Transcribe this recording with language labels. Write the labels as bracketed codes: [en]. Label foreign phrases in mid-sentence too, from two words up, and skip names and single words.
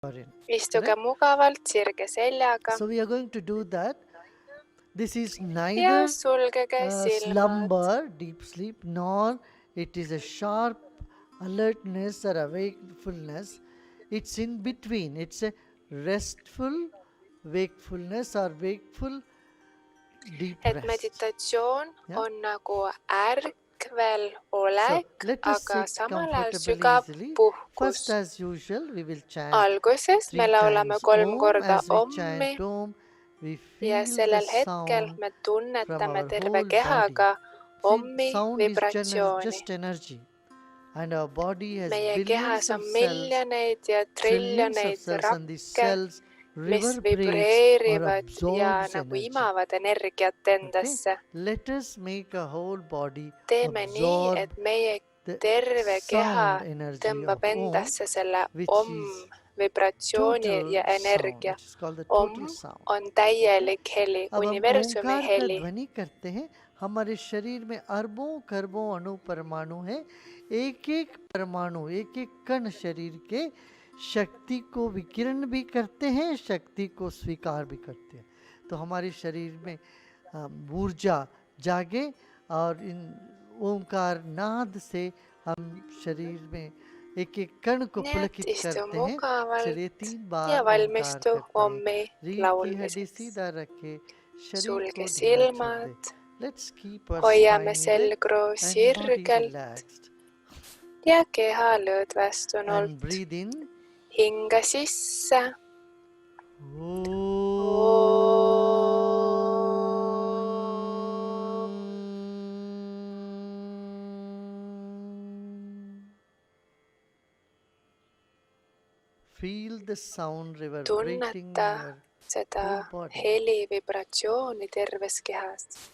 [et] Istuge mugavalt sirge seljaga [en] So we are going to do that. This is [et] ja [en] neither [et] sulgege silmad. [en] slumber, deep sleep, nor it is a sharp alertness or wakefulness. It's in between. It's a restful wakefulness or wakeful deep [et] Et [en] rest. [et] meditatsioon [en] Yeah. [et] on nagu ärkvel [en] So [et] olek, [en] let us [et] aga [en] sit [et] samal ajal [en] comfortably [et] sügav [en] easily. [et] puhkus. [en] First, as usual, we will chant [et] Alguses me [en] 3 [et] laulame [en] times [et] 3 [en] Om. [et] korda [en] As we [et] ommi [en] chant Om, we [et] ja [en] feel the [et] sellel hetkel [en] sound [et] me [en] from [et] tunnetame [en] our [et] terve [en] whole body. [et] kehaga See, ommi [en] sound is [et] vibratsiooni. [en] just energy, and our body has [et] Meie [en] billions [et] kehas [en] of [et] on [en] cells, [et] miljoneid ja [en] trillions of [et] triljoneid [en] cells, and these [et] rakke, [en] cells [et] mis [en] reverberates or [et] vibreerivad ja [en] absorbs [et] nagu [en] energy. [et] imavad energiat [en] Okay, [et] endasse. [en] let us make our whole body [et] Teeme nii, [en] absorb [et] et meie [en] the [et] terve keha [en] sound energy of [et] tõmbab [en] Om, [et] endasse selle [en] which is [et] vibratsiooni [en] total [et] ja [en] sound. [et] energia. [en] It is called the [et] Om [en] total sound. [et] on täielik heli, [hi] अब हम [et] universumi [hi] ओंकार का [et] heli. [hi] ध्वनि करते हैं. हमारे शरीर में अरबों खरबों अणु परमाणु है. एक एक परमाणु, एक एक कण शरीर के शक्ति को विकिरण भी करते हैं, शक्ति को स्वीकार भी करते हैं. तो हमारे शरीर में ऊर्जा जागे और इन ओंकार नाद से हम शरीर में एक एक कण को [et] Nii et [hi] पुलकित [et] istu [hi] करते हैं. चलिए [et] mugavalt [hi] 3 [et] ja [hi] बार ओंकार [et] valmistu [hi] करते हैं. [et] ommi [hi] रीढ़ की हड्डी [et] laulmiseks. [hi] सीधा रखे, शरीर [et] Sulge [hi] को ढीला छोड़ दे. [et] silmad, [en] Let's keep our [et] hoiame [en] spine erect [et] selgroo [en] and body [et] sirgelt [en] relaxed. [et] ja keha [en] And [et] lõdvestunult. [en] breathe in. [et] Hinga sisse. [en] Feel the sound reverberating [et] Tunneta [en] in your [et] seda [en] whole body. [et] heli vibratsiooni terves kehas.